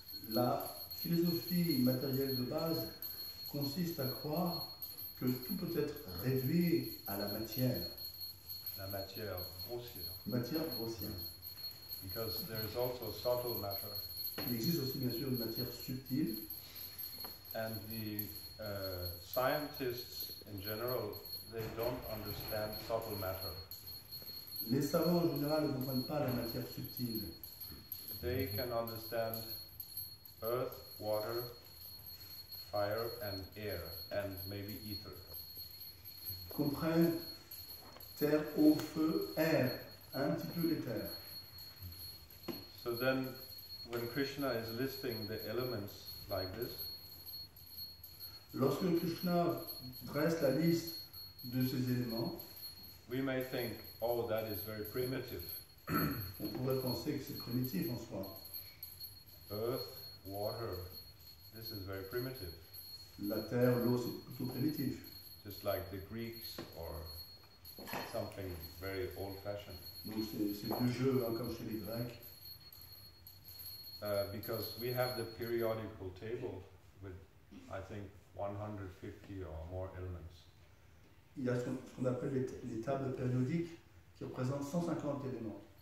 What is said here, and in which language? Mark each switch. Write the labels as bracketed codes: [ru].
[fr] La philosophie matérielle de base consiste à croire que tout peut être réduit à la matière. La matière grossière. Matière grossière. [en] Because there is also subtle matter. [fr] Il existe aussi bien sûr une matière subtile. [en] And the scientists in general, they don't understand subtle matter. [fr] Les savants en général ne comprennent pas la matière subtile. [en] They can understand earth, water, fire and air, and maybe ether. [fr] Ils comprennent terre, eau, feu, air, un petit peu l'éther. [en] So then, when Krishna is listing the elements like this, [fr] Lorsque Krishna dresse la liste de ces éléments, [en] we may think, oh, that is very primitive. [fr] on pourrait penser que c'est primitif en soi. [en] Earth, water, this is very primitive. [fr] La terre, l'eau, c'est plutôt primitif. [en] Just like the Greeks or something very old-fashioned. [fr] Donc c'est vieux jeu, hein, comme chez les Grecs. [en] Because we have the periodical table with, I think, 150 or more elements. [fr] Il y a ce qu'on appelle les tables périodiques qui représentent 150 éléments,